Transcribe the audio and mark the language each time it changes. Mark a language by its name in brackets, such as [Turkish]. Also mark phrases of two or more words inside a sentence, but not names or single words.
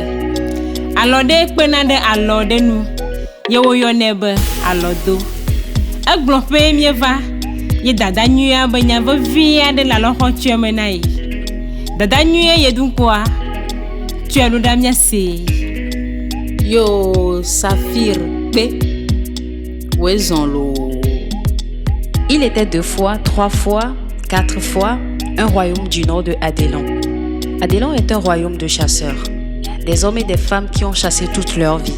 [Ewe] Alɔ ɖe kpena ɖe alɔ ɖe nu ye woyɔnɛ be alɔdo. Egblɔƒe mieva ye dada nyuia be nya vevi aɖe le alɔxɔtsyɔ me na ye. Dada nyuie ye dunkua tsyɔ ɖo ɖa miase. Yo, Saphir P. Wezonlo. [French] Il était 2 fois, 3 fois, 4 fois un royaume du nord de Adélon. Adélon est un royaume de chasseurs. Des hommes et des femmes qui ont chassé toute leur vie.